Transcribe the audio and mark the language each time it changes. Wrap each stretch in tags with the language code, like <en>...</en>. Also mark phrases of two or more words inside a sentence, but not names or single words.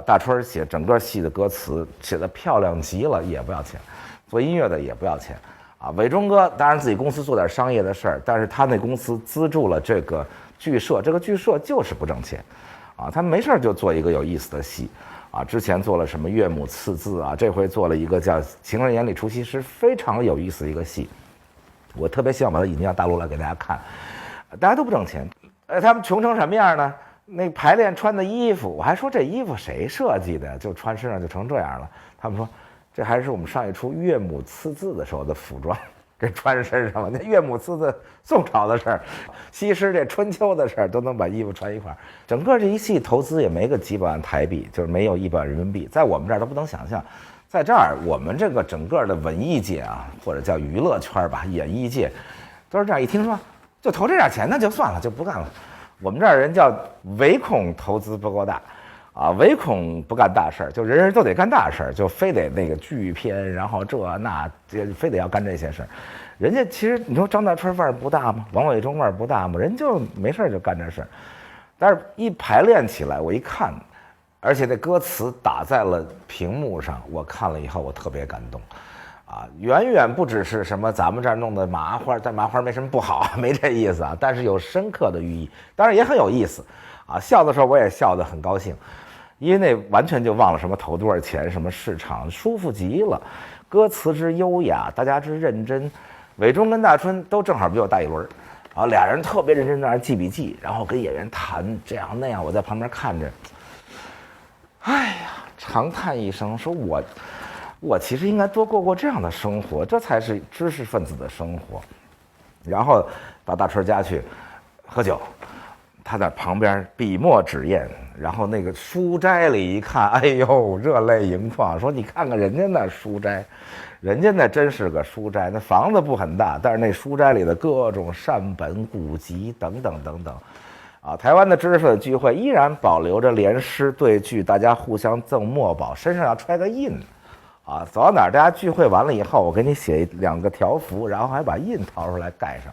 <zh>大春寫整個戲的歌詞寫得漂亮極了，也不要錢。做音樂的也不要錢啊。偉忠哥當然自己公司做點商業的事兒，但是他那公司資助了這個劇社，這個劇社就是不掙錢啊。他沒事就做一個有意思的戲。啊，之前做了什麼岳母刺字啊，這回做了一個叫《情人眼裡出西施》，非常有意思的一個戲。我特別希望把它引进到大陸來給大家看。大家都不掙錢，他們窮成什麼樣呢？那排練穿的衣服，我還說这衣服誰設計的？就穿身上就成這樣了。他們說這還是我們上一出岳母刺字的時候的服裝。給穿身上了，那岳母刺字宋朝的事兒，西施這春秋的事兒都能把衣服穿一塊兒。整個這一戲投資也沒個幾百萬台幣，就是沒有100萬人民幣，在我們這兒都不能想象。在這兒，我們這個整個的文藝界啊，或者叫娛樂圈吧，演藝界，都是這樣。一聽說就投這點錢，那就算了，就不幹了。我們這兒人叫唯恐投資不夠大。啊，唯恐不幹大事兒，就人人都得幹大事兒，就非得那個巨片，然後這那非得要幹這些事兒。人家其實你說張大春腕兒不大嗎？王偉忠腕兒不大嗎？人就沒事就幹這事兒。但是一排練起來，我一看，而且那歌詞打在了屏幕上，我看了以後我特別感動。啊，遠遠不只是什麼咱們這兒弄的麻花，但麻花沒什麼不好，沒這意思啊。但是有深刻的寓意，當然也很有意思。啊，笑的時候我也笑得很高興。因為那完全就忘了什麼投多少錢，什麼市場，舒服極了。歌詞之優雅，大家之認真。偉忠跟大春都正好比我大一輪，啊，倆人特別認真在那記筆記，然後跟演員談這樣那樣，我在旁邊看着。哎呀， 長嘆一聲，說我其實應該多過這樣的生活，這才是知識分子的生活。然後到大春家去喝酒，他在旁邊筆墨紙硯，然後那個書齋裡一看，哎呦，熱淚盈眶，說你看看人家那書齋，人家那真是個書齋，那房子不很大，但是那書齋裡的各種善本古籍等等等等。啊，台灣的知識分子聚會依然保留着联詩对句，大家互相赠墨宝，身上要揣个印。啊，走到哪儿，大家聚会完了以後，我給你寫2個條幅，然後還把印掏出來蓋上。</zh>